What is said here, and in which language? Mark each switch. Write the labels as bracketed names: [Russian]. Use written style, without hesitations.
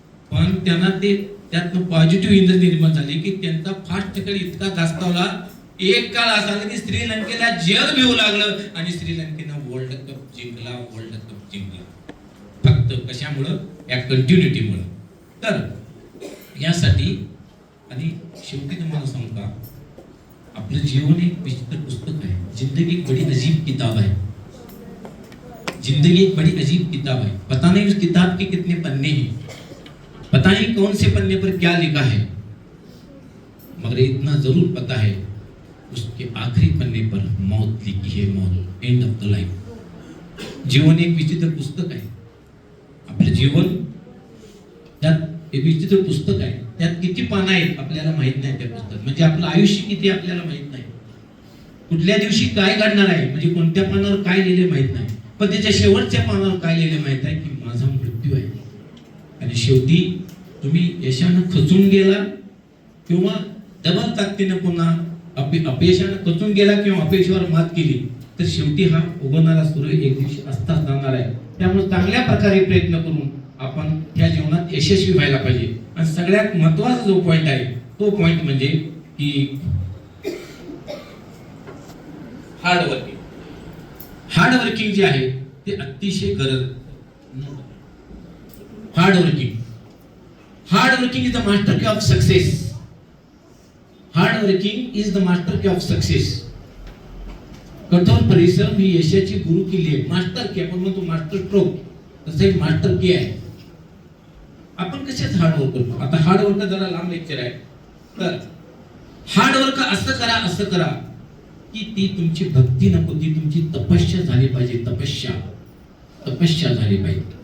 [Marathi] पण त्यांना ते त्यातनं पॉझिटिव्ह एनर्जी निर्माण झाली की त्यांचा फास्ट खेळ इतका गाजतावला, एक काळ असा की श्रीलंकेला जग भिवू लागलं आणि श्रीलंकेनं वर्ल्ड कप जिंकला. फक्त कशामुळं? या कंटिन्युटीमुळे. तर यासाठी आणि शेवटी तुम्हाला सांगू का, आपलं जीवन एक विचित्र पुस्तक आहे. [Hindi] जिंदगी एक बड़ी अजीब किताब है. जिंदगी एक बड़ी अजीब किताब है. पता नहीं उस किताब के कितने पन्ने हैं, पता नहीं कौन से पन्ने पर क्या लिखा है, मगर इतना जरूर पता है उसके आखिरी पन्ने पर मौत लिखी है. [English] मौत, end of the life. [Marathi] जीवन एक विचित्र पुस्तक आहे. आपलं जीवन त्यात एक विचित्र पुस्तक आहे. त्यात किती पानं आहेत आपल्याला माहित नाही. त्या पुस्तकात म्हणजे आपलं आयुष्य किती आपल्याला माहित नाही. कुठल्या दिवशी काय घडणार आहे म्हणजे कोणत्या पानावर काय लिहिले माहित नाही. पण त्याच्या शेवटच्या पानावर काय लिहिले माहित आहे की माझा मृत्यू आहे. आणि शेवटी तुम्ही यशानं खचून गेला किंवा डबल ताकदीनं पुन्हा अपयशानं खचून गेला किंवा अपयशावर मात केली, तर शेवटी हा उगवणारा सूर्य एक दिवशी अस्ताच जाणार आहे. त्यामुळे चांगल्या प्रकारे प्रयत्न करून आपण या जीवनात यशस्वी व्हायला पाहिजे. आणि सगळ्यात महत्वाचा जो पॉइंट आहे तो पॉइंट म्हणजे की हार्ड वर्किंग जे आहे ते अतिशय गरज. [English] Hard working is the master key of success. Hard working is the master key of success. [Marathi] कठोर परिश्रम ही यशाची गुरु किल्ली आहे. मास्टर की आपण म्हणतो मास्टर स्ट्रोक, तसं एक मास्टर की आहे. आपण कशाच हार्ड वर्क करतो. आता हार्ड वर्क जरा लांब लेक्चर आहे. तर हार्ड वर्क असं करा की ती तुमची भक्ती नको, ती तुमची तपस्या झाली पाहिजे. तपस्या झाली पाहिजे.